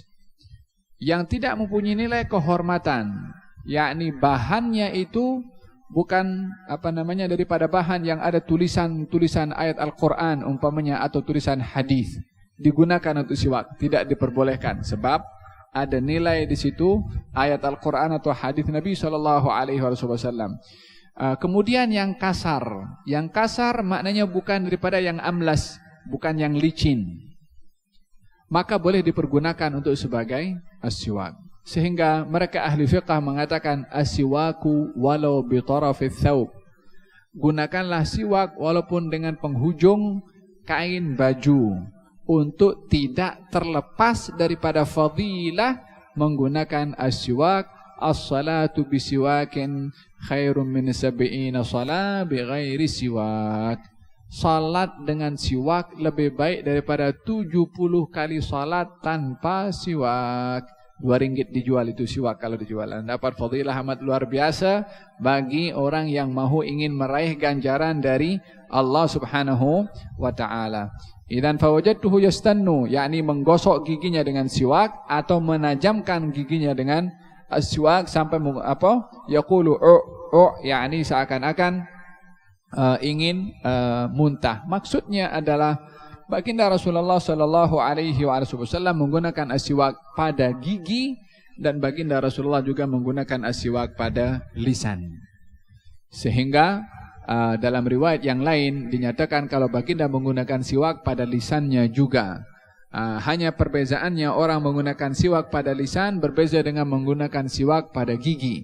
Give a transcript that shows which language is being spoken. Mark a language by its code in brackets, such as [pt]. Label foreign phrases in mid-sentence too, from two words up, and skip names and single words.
[ms] Yang tidak mempunyai nilai kehormatan, yakni bahannya itu bukan daripada bahan yang ada tulisan ayat Al-Quran umpamanya atau tulisan hadis, digunakan untuk siwak, tidak diperbolehkan sebab ada nilai di situ ayat Al-Quran atau hadis Nabi [ar] صلى الله عليه وسلم. [ms] Kemudian yang kasar maknanya bukan daripada yang amlas, bukan yang licin, maka boleh dipergunakan untuk sebagai as-siwak. Sehingga mereka ahli fiqh mengatakan [ar] السواك ولو بطرف الثوب. [ms] Gunakanlah siwak walaupun dengan penghujung kain baju untuk tidak terlepas daripada fadilah menggunakan as-siwak. [ar] الصلاة بسواك خير من 70 صلاة بغير سواك. [ms] Salat dengan siwak lebih baik daripada 70 kali salat tanpa siwak. RM2 dijual itu siwak kalau dijual. Dapat fadilah amat luar biasa bagi orang yang mahu ingin meraih ganjaran dari Allah [ar] سبحانه وتعالى. إذن فوجدته يستن, [ms] yakni menggosok giginya dengan siwak atau menajamkan giginya dengan siwak sampai yaqulu yakni seakan-akan ingin muntah. Maksudnya adalah baginda Rasulullah [ar] صلى الله عليه وسلم [ms] menggunakan siwak pada gigi dan baginda Rasulullah juga menggunakan siwak pada lisan. Sehingga dalam riwayat yang lain dinyatakan kalau baginda menggunakan siwak pada lisannya juga. Hanya perbezaannya orang menggunakan siwak pada lisan berbeza dengan menggunakan siwak pada gigi.